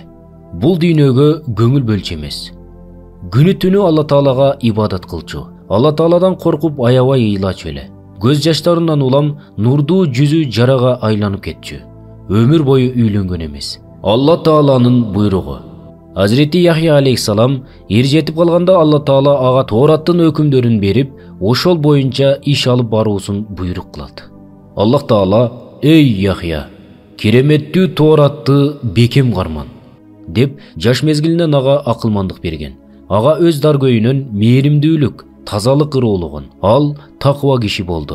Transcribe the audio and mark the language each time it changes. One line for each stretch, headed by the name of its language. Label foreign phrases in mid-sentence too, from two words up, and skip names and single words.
Kyrgyz: Бул дүйнөгө көңүл бөлчү эмес. Күнү түнү Алла Таалага ибадат кылчу. Алла Тааладан коркуп аябай ыйлачу эле. Көз жаштарынан улам нурдуу жүзү жарага айланып кетчү. Өмүр бою үйлөнгөн эмес. Алла Тааланын буйругу. Hazreti Yahya алейхиссалам эр жетип калганда Алла Таала ага Тоораттын өкүмдөрүн берип, ошол боюнча иш алып баруусун буйрук кылат. Аллах Таала: "Эй Яхья, кереметтүү Тооратты бекем карман" деп жаш мезгилинен ага акылмандык берген. Ага өз даргөйүнөн мээримдүүлүк, тазалык ырыуулугун, ал такыба киши болду.